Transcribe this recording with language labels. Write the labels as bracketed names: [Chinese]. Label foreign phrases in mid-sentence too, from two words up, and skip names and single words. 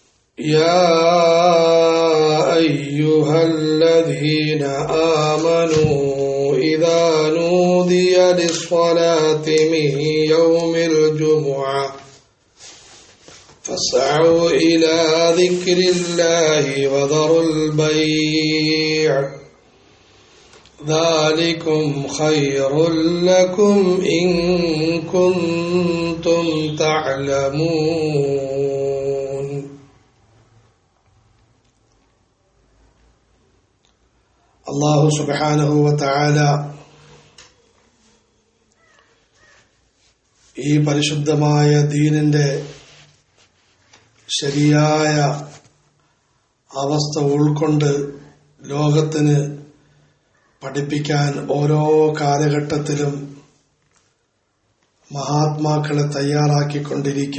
[Arabic] يا أيها الذين آمنوا إذا نودي للصلاة من يوم الجمعة فاسعوا إلى ذكر الله وذروا البيع ذلكم خير لكم إن كنتم تعلمون. الله سبحانه وتعالى [Malayalam] ഈ പരിശുദ്ധമായ ദീനിന്റെ ശരിയായ അവസ്ഥ ഉൾക്കൊണ്ട് ലോകത്തിന് പഠിപ്പിക്കാൻ ഓരോ കാലഘട്ടത്തിലും മഹാത്മാക്കളെ തയ്യാറാക്കിക്കൊണ്ടിരിക്കും.